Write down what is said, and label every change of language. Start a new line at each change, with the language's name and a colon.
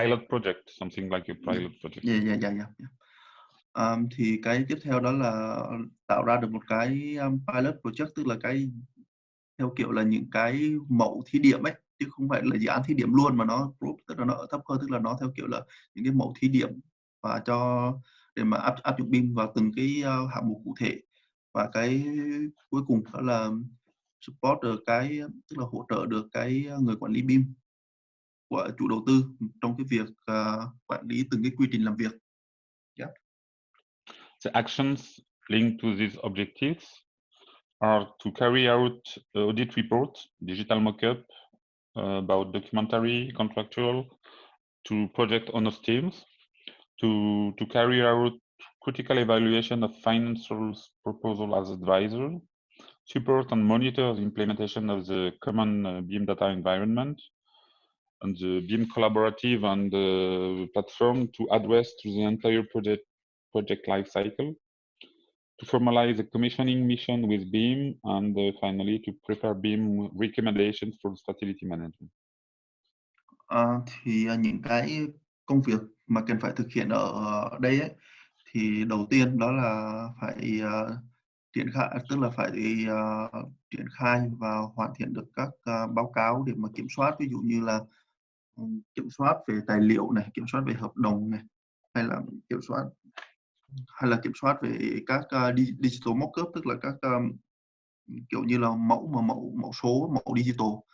English: pilot project, something like a pilot project. Yeah.
Vietnamese: Thì cái tiếp theo đó là tạo ra được một cái pilot project, tức là cái theo kiểu là những cái mẫu thí điểm ấy, chứ không phải là dự án thí điểm luôn mà nó tức là nó ở thấp hơn, tức là nó theo kiểu là những cái mẫu thí điểm và để mà áp dụng BIM vào từng cái hạng mục cụ thể. Và cái cuối cùng đó là support được tức là hỗ trợ được cái người quản lý BIM của chủ đầu tư trong cái việc quản lý từng cái quy trình làm việc. Yeah.
English: The actions linked to these objectives are to carry out audit reports, digital mock-up about documentary, contractual, to project owners teams, to carry out critical evaluation of financial proposal as advisor, support and monitor the implementation of the common BIM data environment, and the BIM collaborative and platform to address to the entire project life cycle, to formalize the commissioning mission with BIM, and finally to prepare BIM recommendations for facility management.
Vietnamese: Những cái công việc mà cần phải thực hiện ở đây ấy, thì đầu tiên đó là phải triển khai, tức là phải triển khai và hoàn thiện được các báo cáo để mà kiểm soát, ví dụ như là kiểm soát về tài liệu này, kiểm soát về hợp đồng này, hay là kiểm soát về các digital mock-up, tức là các kiểu như là mẫu số, mẫu digital.